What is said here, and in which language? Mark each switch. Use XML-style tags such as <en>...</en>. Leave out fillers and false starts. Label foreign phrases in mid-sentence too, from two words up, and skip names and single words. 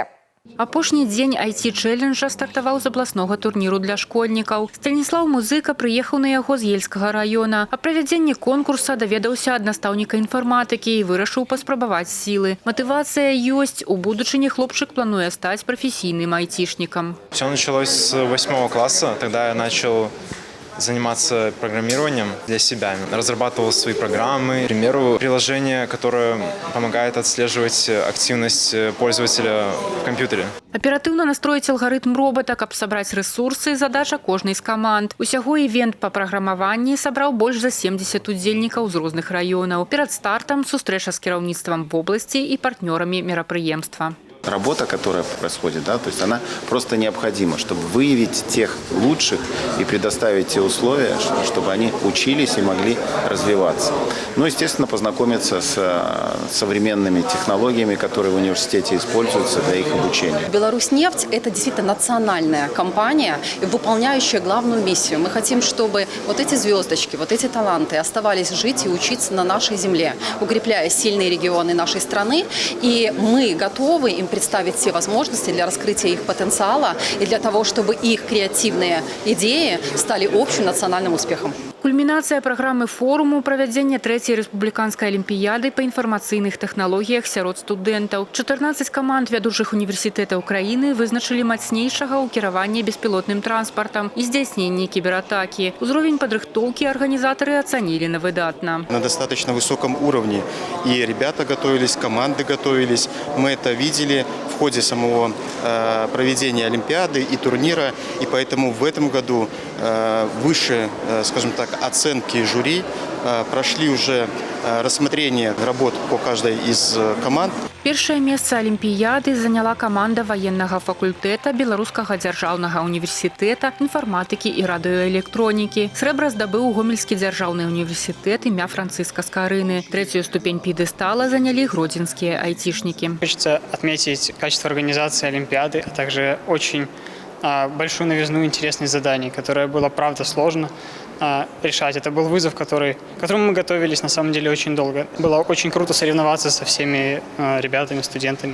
<be>Апошні дзень IT-чэлленджа стартаваў з абласнога турніру для школьнікаў. Станіслаў Музыка прыехаў на яго з Ельскага раёна. А правядзенні конкурса даведаўся ад настаўніка інфарматыкі і вырашыў паспрабаваць сілы. Матывацыя ёсць. У будучыні хлопчык плануе стаць прафесійным айтишникам.</be> <ru>Все началось с 8 класса. Тогда я начал заниматься программированием для себя. Разрабатывал свои программы. К примеру, приложение, которое помогает отслеживать активность пользователя в компьютере.</ru> <be>Аператыўна настроіць алгарытм робота, каб сабраць рэсурсы, задача кожнай з каманд. Усяго івент па праграмаванні сабраў больш за 70 удзельнікаў з розных раёнаў. Перад стартам сустрэча з кіраўніцтвам вобласці і партнёрамі мерапрыемства.</be> <ru>Работа, которая происходит, да, то есть она просто необходима, чтобы выявить тех лучших и предоставить те условия, чтобы они учились и могли развиваться. Ну, естественно, познакомиться с современными технологиями, которые в университете используются для их обучения. Беларусьнефть – это действительно национальная компания, выполняющая главную миссию. Мы хотим, чтобы вот эти звездочки, вот эти таланты оставались жить и учиться на нашей земле, укрепляя сильные регионы нашей страны. И мы готовы им представить все возможности для раскрытия их потенциала и для того, чтобы их креативные идеи стали общим национальным успехом.</ru> <be>Кульмінацыя праграмы форуму – правядзенне 3-й рэспубліканскай алімпіяды па інфармацыйных тэхналогіях сярод студэнтаў. 14 каманд вядучых універсітэтаў краіны вызначылі мацнейшага ў кіраванні беспілотным транспартам і здзяйсненні кібератакі. Узровень падрыхтоўкі арганізатары ацанілі на выдатна.</be> <ru>На достаточно высоком уровне. И ребята готовились, команды готовились. Мы это видели в ходе самого проведения Олимпиады и турнира. И поэтому в этом году выше, скажем так, оценки жюри прошли уже рассмотрение работ по каждой из команд.</ru> <be>Першае месца алімпіяды заняла каманда ваеннага факультэта Беларускага дзяржаўнага універсітэта інфарматыкі і радыёэлектронікі. Срэбра здабыў Гомельскі дзяржаўны універсітэт імя Францыска Скарыны.</be> <ru>3-ю ступень пьедестала заняли гродзенскія айтишники. Хочется отметить качество организации Олимпиады, а также очень большую новизну интересных заданий, которое было, правда, сложно. решать. Это был вызов, к которому мы готовились на самом деле очень долго. Было очень круто соревноваться со всеми ребятами, студентами.</ru>